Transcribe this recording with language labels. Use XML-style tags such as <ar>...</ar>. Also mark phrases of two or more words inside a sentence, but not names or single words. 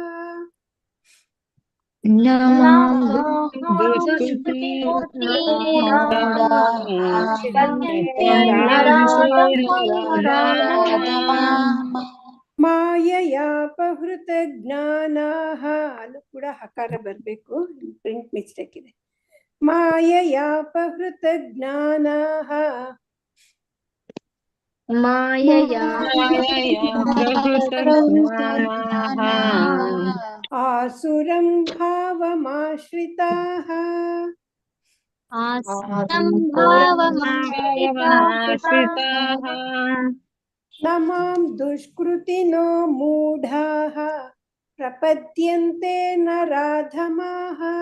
<sa>ಮಾಯಯಾಪಹೃತ ಜ್ಞಾನಾಃ.</sa> <kn>ಅಲ್ಲೂ ಕೂಡ ಹಕಾರ ಬರಬೇಕು,</kn> <en>print mistake</en> <kn>ಇದೆ.</kn> <sa>ಮಾಯಯಾಪಹೃತ ಜ್ಞಾನಾಃ ಆಸುರಂ ಭಾವಮಾಶ್ರಿತಾಃ. ನಮಾಂ ದುಷ್ಕೃತಿನೋ ಮೂಢಾಃ ಪ್ರಪದ್ಯಂತೆ ನರಾಧಮಾಃ</sa>